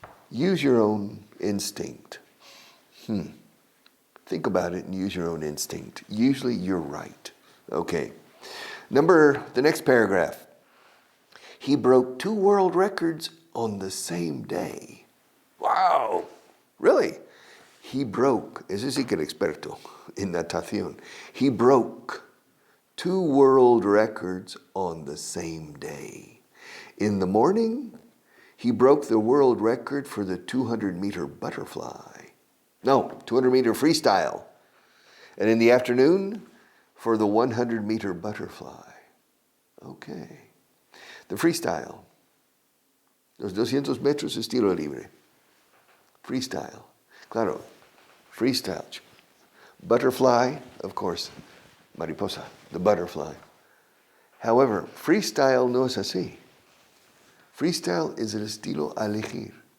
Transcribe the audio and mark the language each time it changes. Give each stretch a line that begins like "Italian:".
English: Use your own instinct. Think about it and use your own instinct. Usually you're right. Okay. The next paragraph. He broke 2 world records on the same day. Wow. Really? He broke,
Spanish: ese sí que era experto en natación.
English: He broke 2 world records on the same day. In the morning, he broke the world record for the 200-meter butterfly. No, 200-meter freestyle. And in the afternoon, for the 100-meter butterfly. Okay. The freestyle.
Spanish: Los 200 metros estilo libre.
English: Freestyle.
Spanish: Claro,
English: freestyle. Butterfly, of course, mariposa, the butterfly. However, freestyle
Spanish: no es así.
English: Freestyle is
Spanish: el estilo elegir.